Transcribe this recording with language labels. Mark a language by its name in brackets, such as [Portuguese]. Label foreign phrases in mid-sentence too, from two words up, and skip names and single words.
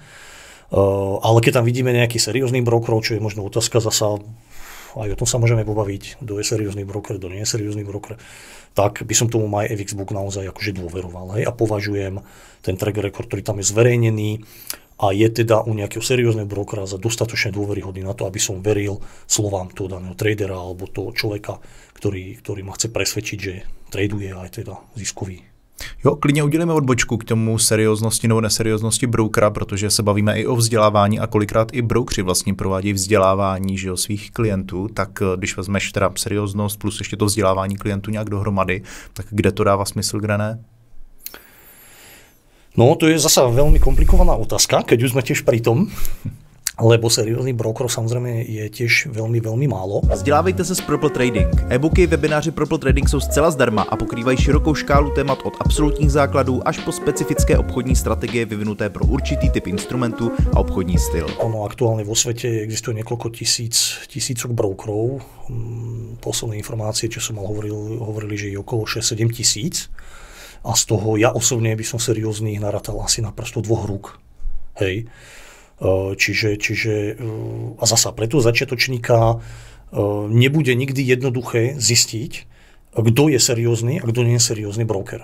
[Slovak] Ale keď tam vidíme nejaký seriózny brokerov, čo je možno otázka zasa, aj o tom sa môžeme pobaviť, kto je seriózny broker, kto nie je seriózny broker, tak by som tomu MyFXBook naozaj akože dôveroval. Hej, a považujem ten [English] track record, [Slovak] ktorý tam je zverejnený a je teda u nejakého seriózneho brokera za dostatočne dôveryhodný na to, aby som veril slovám toho daného tradera alebo toho človeka, ktorý ma chce presvedčiť, že traduje aj teda ziskový. [Czech] Jo, klidně udělíme odbočku k tomu serióznosti nebo neserióznosti brokera, protože se bavíme i o vzdělávání a kolikrát i brokři vlastně provádějí vzdělávání, že, svých klientů, tak když vezmeš teda serióznost plus ještě to vzdělávání klientů nějak dohromady, tak kde to dává smysl, kde ne? [Slovak] No, to je zasa veľmi komplikovaná otázka, keď už sme tiež pri tom. lebo serióznych brokerov samozrejme je tiež veľmi, veľmi málo. [Czech] Vzdělávejte se s Propel Trading. E-booky, webináři Propel Trading jsou zcela zdarma a pokrývají širokou škálu témat od absolutních základů až po specifické obchodní strategie vyvinuté pro určitý typ instrumentu a obchodní styl. [Slovak] Ono aktuálne vo svete existuje niekoľko tisícok brokerov. Posledné informácie, čo som mal, hovorili, že je okolo 6-7 tisíc. A z toho ja osobne by som serióznych narátal asi na prstu 2 rúk. Hej. Čiže a zasa pre toho začiatočníka nebude nikdy jednoduché zistiť, kto je seriózny a kto nie je seriózny broker.